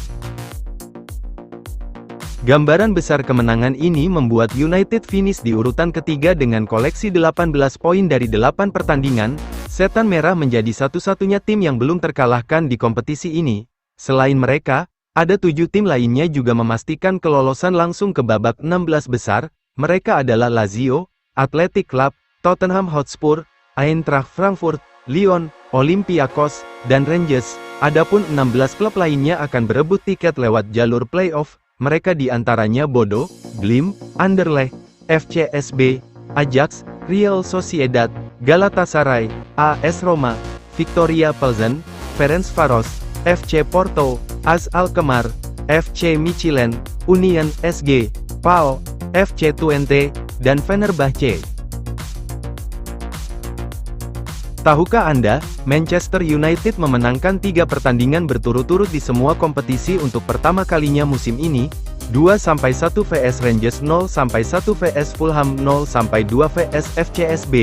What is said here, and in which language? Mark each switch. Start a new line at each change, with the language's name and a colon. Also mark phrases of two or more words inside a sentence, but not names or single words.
Indonesian: Gambaran besar kemenangan ini membuat United finish di urutan ketiga dengan koleksi 18 poin dari 8 pertandingan. Setan Merah menjadi satu-satunya tim yang belum terkalahkan di kompetisi ini. Selain mereka, ada 7 tim lainnya juga memastikan kelolosan langsung ke babak 16 besar. Mereka adalah Lazio, Athletic Club, Tottenham Hotspur, Eintracht Frankfurt, Lyon, Olympiakos, dan Rangers. Adapun 16 klub lainnya akan berebut tiket lewat jalur play-off. Mereka diantaranya Bodo Glimt, Anderlecht, FCSB, Ajax, Real Sociedad, Galatasaray, AS Roma, Victoria Pilsen, Ferencvaros, FC Porto, AS Alkmaar, FC Michelin, Union SG, PAO, FC Twente, dan Fenerbahce. Tahukah Anda, Manchester United memenangkan 3 pertandingan berturut-turut di semua kompetisi untuk pertama kalinya musim ini, 2-1 vs Rangers, 0-1 vs Fulham, 0-2 vs FCSB.